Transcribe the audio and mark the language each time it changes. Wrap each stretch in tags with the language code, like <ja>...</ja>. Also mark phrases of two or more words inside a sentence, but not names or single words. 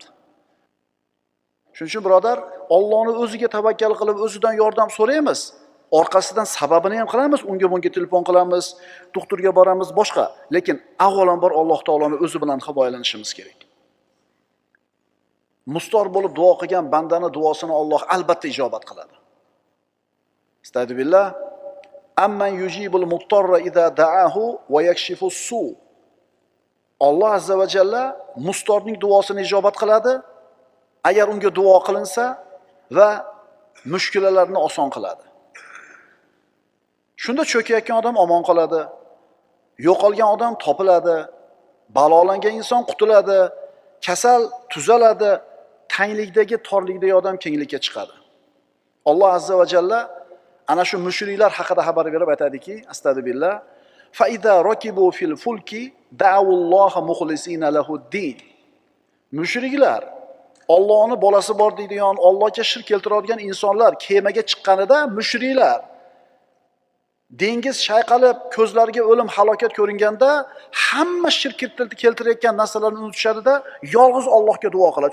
<uz>Shuning uchun birodar, Allohni o'ziga tavakkal qilib, o'zidan yordam so'raymiz. Orqasidan sababini ham qilamiz, unga bunga telefon qilamiz, doktorga boramiz, boshqa. Lekin avvalambor Alloh taoloning o'zi bilan himoyalanishimiz kerak. Mustor bo'lib duo qilgan bandani duosini Alloh albatta ijobat qiladi. Astagfirullah.</uz> <ar>أمن يجيب المضطر إذا دعاه ويكشف السوء.</ar> <uz>Alloh</uz> <ar>عز وجل</ar> <uz>mustorning duosini ijobat qiladi, agar unga duo qilinsa va mushkulalarni oson qiladi. Shunda cho'kayotgan odam omon qoladi, yo'qolgan odam topiladi, balolangan inson qutuladi, kasal tuzaladi, tanglikdagi torlikdagi odam kenglikka chiqadi. Alloh</uz> <ar>عز وجل</ar> <uz>ana shu mushriklar haqida xabar berib aytadiki,</uz> <ar>أستغفر الله فإذا ركبوا في الفلك دعوا الله مخلصين له الدين.</ar> <uz>Mushriklar Allohning bolasi bor deydigan, Allohga shirk keltiradigan insonlar kemaga chiqqanida mushriklar dengiz shayqalib, ko'zlariga o'lim, halokat ko'ringanda hamma shirk keltirayotgan narsalarni unutishadi-da, yolg'iz Allohga duo qiladi.</uz>